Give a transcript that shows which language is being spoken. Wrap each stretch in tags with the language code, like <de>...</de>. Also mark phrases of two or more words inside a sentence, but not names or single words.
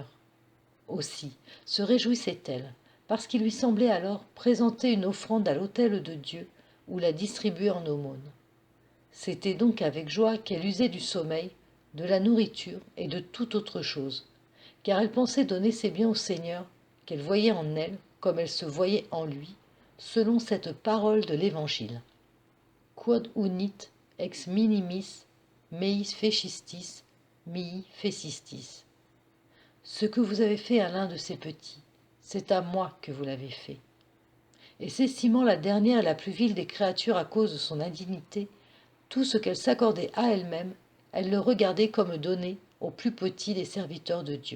<fr>Aussi se réjouissait-elle, parce qu'il lui semblait alors présenter une offrande à l'autel de Dieu ou la distribuer en aumône. C'était donc avec joie qu'elle usait du sommeil, de la nourriture et de toute autre chose, car elle pensait donner ses biens au Seigneur, qu'elle voyait en elle comme elle se voyait en lui, selon cette parole de l'Évangile.</fr> <la>Quod unit ex minimis meis fecistis, mihi fecistis.</la> <fr>Ce que vous avez fait à l'un de ces petits, c'est à moi que vous l'avez fait. Et s'estimant la dernière et la plus vile des créatures à cause de son indignité, tout ce qu'elle s'accordait à elle-même, elle le regardait comme donné au plus petit des serviteurs de Dieu.</fr>